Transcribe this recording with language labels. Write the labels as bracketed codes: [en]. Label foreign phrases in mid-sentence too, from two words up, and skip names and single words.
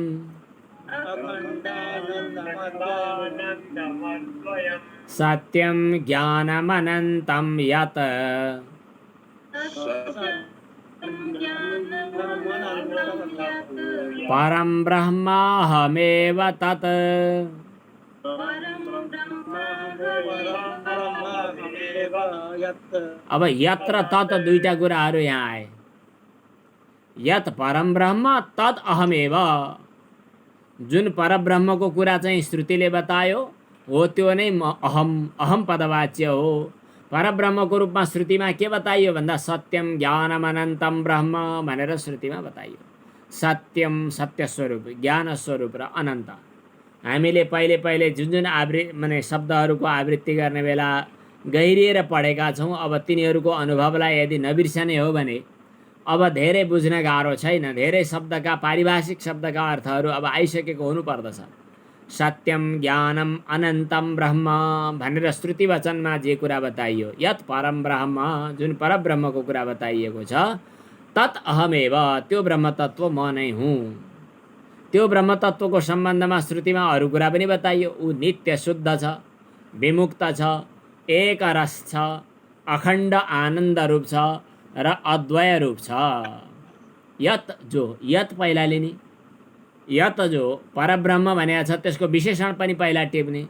[sa] सत्यं ज्ञानमनन्तं यत् परं ब्रह्माहमेव तत्। [ne] अब यत्र तत् दुईटा कुराहरू यहाँ आए। [sa] यत् परम ब्रह्म तत् अहमेव, [ne] जुन परब्रह्मको कुरा चाहिँ श्रुतिले बतायो हो त्यो नै अहम पदवाच्य हो। परब्रह्मको रूपमा श्रुतिमा के बताइयो भन्दा [sa] सत्यम ज्ञानम अनन्तम ब्रह्म [ne] भनेर श्रुतिमा बताइयो। सत्यम सत्य स्वरूप, ज्ञान स्वरूप र अनन्त। हामीले पहिले पहिले जुन माने शब्दहरूको आवृत्ति गर्ने बेला गहिरिएर पढेका छौँ। अब तिनीहरूको अनुभवलाई यदि नबिर्सने हो भने अब धेरै बुझ्न गाह्रो छैन। धेरै शब्दका पारिभाषिक शब्दका अर्थहरू अब आइसकेको हुनुपर्दछ। [sa] सत्यम ज्ञानम अनन्तम ब्रह्म [ne] भनेर श्रुति वचनमा जे कुरा बताइयो, [sa] यत् परम ब्रह्म, [ne] जुन परब्रह्मको कुरा बताइएको छ, [sa] तत् अहमेव, [ne] त्यो ब्रह्म तत्व म नै हुँ। त्यो ब्रह्म तत्वको सम्बन्धमा श्रुतिमा अरू कुरा पनि बताइयो। ऊ नित्य शुद्ध छ, विमुक्त छ, एक रस छ, अखण्ड आनन्द रूप छ र अद्वय रूप छ। यत जो, यत पहिला लिने, यत जो परब्रह्म भनेको छ त्यसको विशेषण पनि पहिला टिप्ने।